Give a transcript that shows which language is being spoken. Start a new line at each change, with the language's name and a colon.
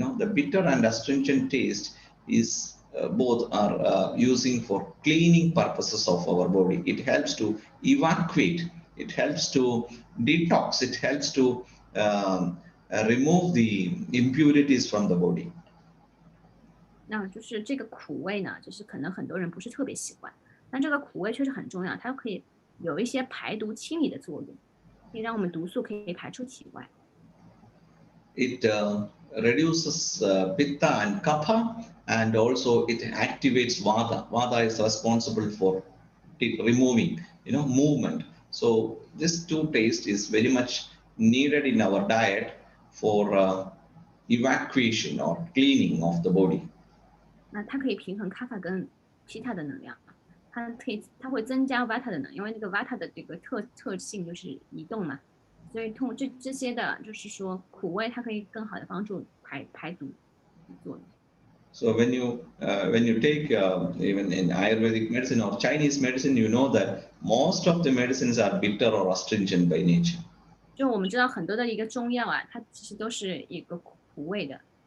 English: The bitter and astringent taste is both are using for cleaning purposes of our body. It helps to evacuate. It helps to detox. It helps to remove the impurities from the body.
Chinese: 那就是这个苦味呢，就是可能很多人不是特别喜欢，但这个苦味确实很重要，它可以有一些排毒清理的作用，可以让我们毒素可以排出体外。
English: It reduces pitta and kapha, and also it activates vata. Vata is responsible for removing, movement. So this two taste is very much needed in our diet for evacuation or cleaning of the body.
Chinese: 那它可以平衡卡法跟皮塔的能量，它会增加 Vata 的能量，因为那个 Vata 的这个特性就是移动嘛，所以通过这些的，就是说苦味它可以更好的帮助排毒作用。
English: So when you take even in Ayurvedic medicine or Chinese medicine, you know that most of the medicines are bitter or astringent by nature.
Chinese: 就我们知道很多的一个中药啊，它其实都是一个苦味的。